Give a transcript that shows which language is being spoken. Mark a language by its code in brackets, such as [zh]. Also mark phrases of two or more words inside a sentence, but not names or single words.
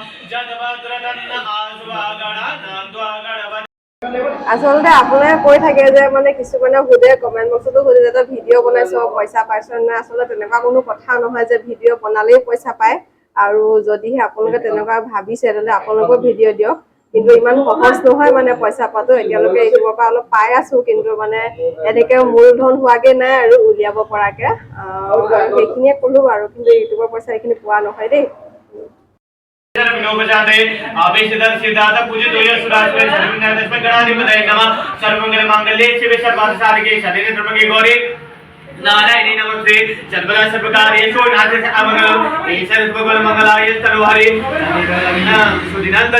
[as] আচলতে আপোনালোকে কৈ থাকে যে মানে কিছুমানে সোধে কমেণ্ট বক্সতো সোধে যে ভিডিঅ' বনাইছ পইচা পাইছ নাই আচলতে তেনেকুৱা কোনো কথা নহয় যে ভিডিঅ' বনালেই পইচা পায় আৰু যদিহে আপোনালোকে তেনেকুৱা ভাবিছে তেন্তে আপোনালোকেও ভিডিঅ' দিয়ক কিন্তু ইমান সহজ নহয় মানে পইচা পোৱাটো এতিয়ালৈকে ইউটিউবৰ পৰা অলপ পাই আছো কিন্তু মানে এনেকে মূলধন হোৱাগে নাই আৰু উলিয়াব পৰাকে সেইখিনিয়ে ক'লো আৰু কিন্তু ইউটিউবৰ পইচা এইখিনি পোৱা নহয় দেই [sa] नारायणी नमस्ते सर्वदा सर्वकार्येषु नास्ति अमंगलम् ईश्वर मंगलाय सर्वहरि सुदिनांत